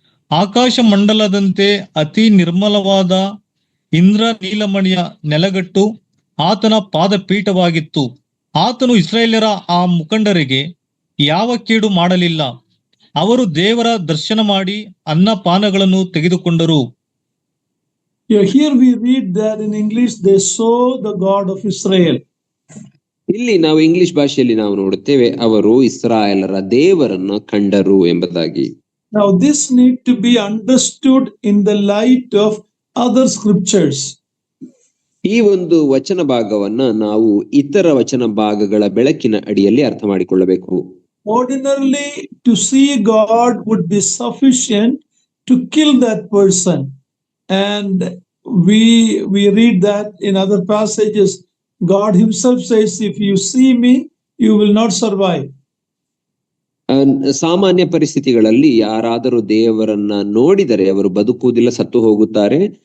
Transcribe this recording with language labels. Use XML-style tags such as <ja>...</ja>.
<kn>ಆಕಾಶ ಮಂಡಲದಂತೆ ಅತಿ ನಿರ್ಮಲವಾದ ಇಂದ್ರ ನೀಲಮಣಿಯ ನೆಲಗಟ್ಟು ಆತನ ಪಾದಪೀಠವಾಗಿತ್ತು. ಆತನು ಇಸ್ರಾಯೇಲ್ಯರ ಆ ಮುಖಂಡರಿಗೆ ಯಾವ ಕೇಡು ಮಾಡಲಿಲ್ಲ. ಅವರು ದೇವರ ದರ್ಶನ ಮಾಡಿ ಅನ್ನಪಾನಗಳನ್ನು ತೆಗೆದುಕೊಂಡರು.</kn> <en>Here we read that in English they saw the God of Israel.</en> <kn>ಇಲ್ಲಿ ನಾವು ಇಂಗ್ಲಿಷ್ ಭಾಷೆಯಲ್ಲಿ ನಾವು ನೋಡುತ್ತೇವೆ ಅವರು ಇಸ್ರಾಯೇಲರ ದೇವರನ್ನು ಕಂಡರು ಎಂಬುದಾಗಿ.</kn> <en>Now this need to be understood in the light of other scriptures.</en> <kn>ಈ ಒಂದು ವಚನ ಭಾಗವನ್ನ ನಾವು ಇತರ ವಚನ ಭಾಗಗಳ ಬೆಳಕಿನ ಅಡಿಯಲ್ಲಿ ಅರ್ಥ ಮಾಡಿಕೊಳ್ಳಬೇಕು.</kn> <en>Ordinarily to see God would be sufficient to kill that person, and we read that in other passages God himself says, if you see me you will not survive.</en> <kn>ಸಾಮಾನ್ಯ ಪರಿಸ್ಥಿತಿಗಳಲ್ಲಿ ಯಾರಾದರೂ ದೇವರನ್ನ ನೋಡಿದರೆ ಅವರು ಬದುಕುವುದಿಲ್ಲ, ಸತ್ತು ಹೋಗುತ್ತಾರೆ.</kn>